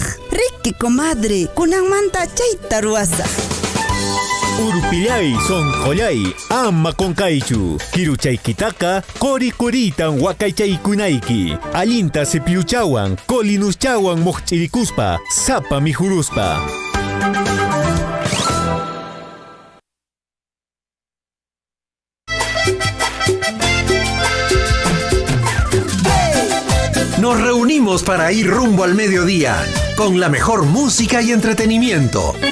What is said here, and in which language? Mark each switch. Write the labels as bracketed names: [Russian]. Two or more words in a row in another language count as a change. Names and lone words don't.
[Quechua] Riki comadre, kunanmanta chayta ruwasaq. Urpillay sonqollay ama qonkaychu kiruchaykitaqa qori-qoritan wakaychaykunayki allinta cepilluchawan colinuschawan moqch'irikuspa sapa mijuruspa. [Spanish] Nos reunimos para ir rumbo al mediodía con la mejor música y entretenimiento.